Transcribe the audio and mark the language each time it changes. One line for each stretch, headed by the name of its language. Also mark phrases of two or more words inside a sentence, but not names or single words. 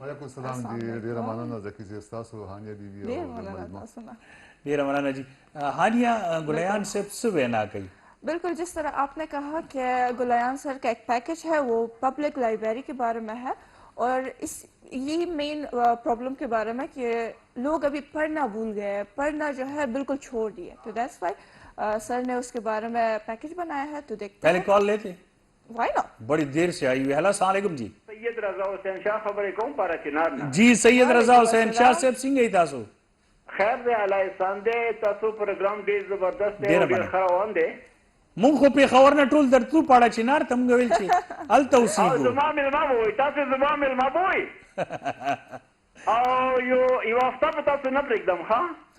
Pashto: وعلیکم السلام جی ډیره مننه ذکي صاحب تاسو هانیه بیبي او ډیره مننه جی هانیه ګلایان صاحب څه وینا کوي
Urdu: بالکل جس طرح آپ نے کہا کہ گلیان سر کا ایک پیکج ہے وہ
English: public library
Urdu: کے بارے میں ہے اور اس یہی
English: main problem
Urdu: کے بارے میں کہ لوگ ابھی پڑھنا بھول گئے پڑھنا جو ہے بالکل چھوڑ دیا تو
English: that's why
Urdu: سر نے اس کے بارے میں پیکج بنایا ہے تو دیکھتے پہلے کال لیتے
English: why not
Urdu: بڑی دیر سے آئی ہوئی ہے السلام علیکم جی
Pashto: سید رضا حسین شاہ خبرې کوم پاره چنار نه جی سید رضا حسین شاہ صاحب څنګه تاسو خیر دی الله احسان دی تاسو پروګرام ډیر زبردست دی ډیر ښه روان دی مونږ خو پېښور نه ټول درتلو پاړه چنار ته موږ ویل چې هلته اوسېږو زما مېلمه به وئ تاسو زما مېلمه به وئ او یو هفته به تاسو نه پرېږدم ښه